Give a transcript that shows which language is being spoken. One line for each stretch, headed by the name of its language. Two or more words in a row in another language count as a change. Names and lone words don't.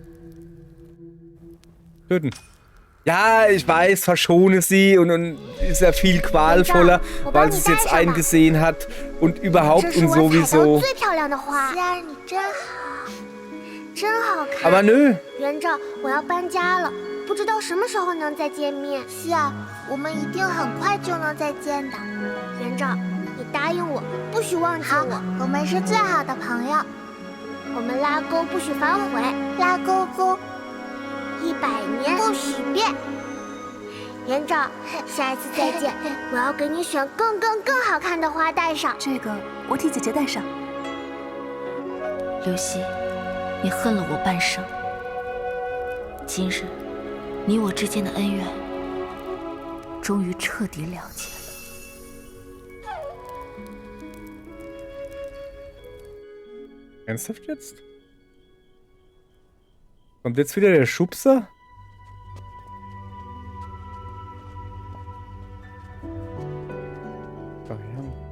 German: Töten. Ja, ich weiß, verschone sie und ist ja viel qualvoller, weil sie es jetzt eingesehen hat und überhaupt und sowieso. Aber nö.
Chinese: 元正，我要搬家了，不知道什么时候能再见面。是啊，我们一定很快就能再见的。元正，你答应我，不许忘记我。我们是最好的朋友。我们拉钩不许反悔，拉钩钩，100年不许变。元正，下一次再见，我要给你选更好看的花带上。这个我替姐姐带上。刘熙，你恨了我半生，今日你我之间的恩怨，终于彻底了结了。
German: Ernsthaft jetzt? Kommt jetzt wieder der Schubser? Ach ja.